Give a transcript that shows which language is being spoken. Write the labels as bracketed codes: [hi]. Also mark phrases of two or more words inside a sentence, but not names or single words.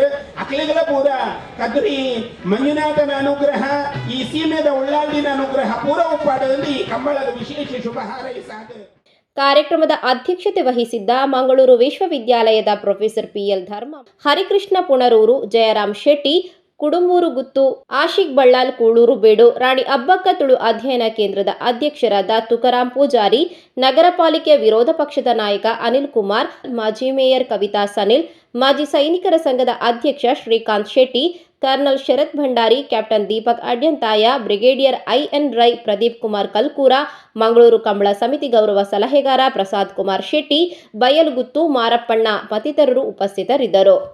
[tcy] ಅಕ್ಲಿಗಳ ಪೂರ ಕದ್ರಿ ಮಂಜುನಾಥನ ಅನುಗ್ರಹ, ಈ ಸೀಮೆದ ಉಳ್ಳಾಳಿನ ಅನುಗ್ರಹ ಪೂರ ಉಪ್ಪಾಟದಲ್ಲಿ ಈ ಕಂಬಳದ ವಿಶೇಷ ಶುಭ ಹಾರೈಸಾದ. [kn] ಕಾರ್ಯಕ್ರಮದ ಅಧ್ಯಕ್ಷತೆ ವಹಿಸಿದ್ದ ಮಂಗಳೂರು ವಿಶ್ವವಿದ್ಯಾಲಯದ ಪ್ರೊಫೆಸರ್ PL ಧರ್ಮ, ಹರಿಕೃಷ್ಣ ಪುಣರೂರು, ಜಯರಾಮ್ ಶೆಟ್ಟಿ, ಕುಡುಂಬೂರು ಗುತ್ತು, ಆಶಿಕ್ ಬಳ್ಳಾಲ್ ಕೂಳೂರು ಬೇಡು, ರಾಣಿ ಅಬ್ಬಕ್ಕ ತುಳು ಅಧ್ಯಯನ ಕೇಂದ್ರದ ಅಧ್ಯಕ್ಷರಾದ ತುಕಾರಾಂ ಪೂಜಾರಿ, ನಗರ ಪಾಲಿಕೆಯ ವಿರೋಧ ಪಕ್ಷದ ನಾಯಕ ಅನಿಲ್ ಕುಮಾರ್, ಮಾಜಿ ಮೇಯರ್ ಕವಿತಾ ಸನಿಲ್, ಮಾಜಿ ಸೈನಿಕರ ಸಂಘದ ಅಧ್ಯಕ್ಷ ಶ್ರೀಕಾಂತ್ ಶೆಟ್ಟಿ, ಕರ್ನಲ್ ಶರತ್ ಭಂಡಾರಿ, ಕ್ಯಾಪ್ಟನ್ ದೀಪಕ್ ಅಡ್ಯಂತಾಯ, ಬ್ರಿಗೇಡಿಯರ್ IN ರೈ, ಪ್ರದೀಪ್ ಕುಮಾರ್ ಕಲ್ಕೂರ, ಮಂಗಳೂರು ಕಂಬಳ ಸಮಿತಿ ಗೌರವ ಸಲಹೆಗಾರ ಪ್ರಸಾದ್ ಕುಮಾರ್ ಶೆಟ್ಟಿ, ಬಯಲುಗುತ್ತು ಮಾರಪ್ಪಣ್ಣ ಮತ್ತಿತರರು ಉಪಸ್ಥಿತರಿದ್ದರು.